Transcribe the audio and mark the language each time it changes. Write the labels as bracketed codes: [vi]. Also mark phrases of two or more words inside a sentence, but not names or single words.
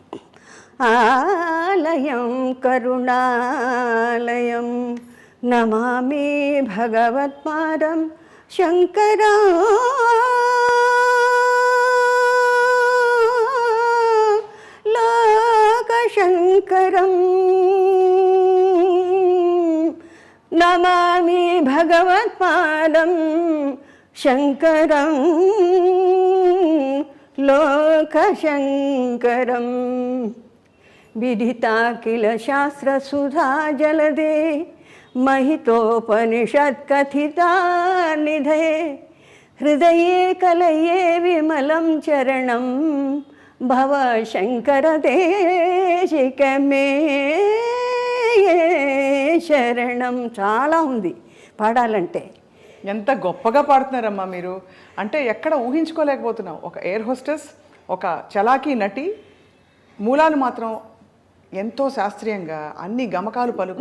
[sa] ఆలయం కరుణాలయం, నమామి భగవత్పాదం శంకరా లోకశంకరం, నమామి భగవత్పాదం శంకరం లోకశంకరం. విదితా కిల శాస్త్రసుధా జలదే, महितोपनिषत्कथिता निधये हृदये कलये विमलं चरणं భవ శంకర దేశికమే శరణం. [te] చాలా ఉంది పాడాలంటే. ఎంత గొప్పగా పాడుతున్నారమ్మా మీరు. అంటే ఎక్కడ ఊహించుకోలేకపోతున్నాం. ఒక [en] air hostess, [te] ఒక చలాకీ నటి, మూలాలు మాత్రం ఎంతో శాస్త్రీయంగా అన్ని గమకాలు పలుకు.